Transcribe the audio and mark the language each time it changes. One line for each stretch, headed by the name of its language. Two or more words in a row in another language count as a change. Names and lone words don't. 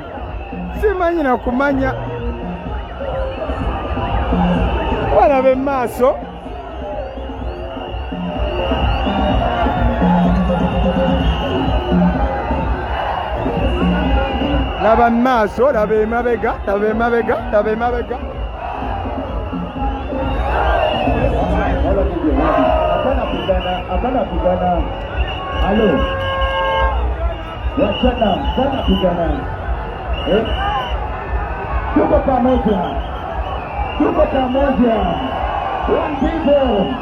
Ganda: Simanyi na kumanya. Walabe maso. Laba maso, labe mabega.
Swahili: Hapana pigana. Halo. Wachana, sana pigana. Tuko pamoja.
English: One people.